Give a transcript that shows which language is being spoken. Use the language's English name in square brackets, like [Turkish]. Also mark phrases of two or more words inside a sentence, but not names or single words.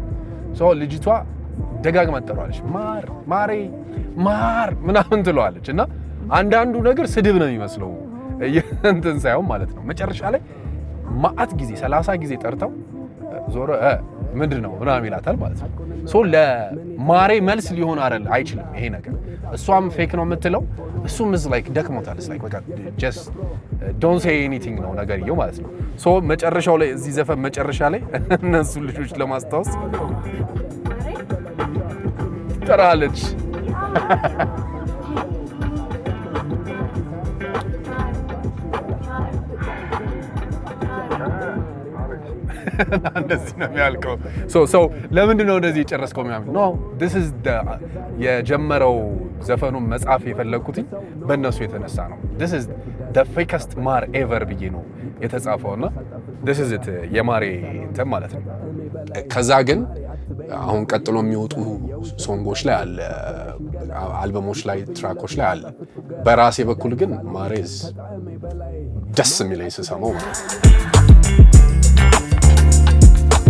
[Amharic] ሶ ልጅቷ ደጋግማ ትጠራዋለች፣ ማር ማሬ ማር ምናምን ትለዋለች እና አንዳንዱ ነገር ስድብ ነው የሚመስለው እንትን ሳይሆን ማለት ነው። መጨረሻ ላይ ማአት ጊዜ 30 ጊዜ ጠርተው ዞሮ ምንድነው ምናምን ይላታል ማለት ነው። ሶ ለማሬ መልስ ሊሆን አይችልም ይሄ ነገር። እሷም ፌክ ነው የምትለው፣ እሱም ላይክ ደክሞታል። ላይክ በቃ [English] just don't say anything [Amharic] ነው ነገርየው ማለት ነው። ሶ መጨረሻው ላይ እዚህ ዘፈን መጨረሻ ላይ እነሱ ልጆች ለማስታወስ ትጠራለች። እንደዚህ ነው የሚያልቀው። ሶ ለምንድን ነው እንደዚህ የጨረስከው ምናምን? ኖ [English] this is the [Amharic] የጀመረው ዘፈኑን መጻፍ የፈለኩት በእነሱ የተነሳ ነው። [English] this is the fakest [Amharic] ማር ever ብዬ ነው የተጻፈውና [English] this is it [Amharic] የማሬ እንትን ማለት ነው። ከዛ ግን አሁን ቀጥሎ የሚወጡ ሶንጎች ላይ አለ፣ አልበሞች ላይ ትራኮች ላይ አለ። በራሴ በኩል ግን ማሬዝ ደስ የሚለኝ ስሰማው ማለት ነው።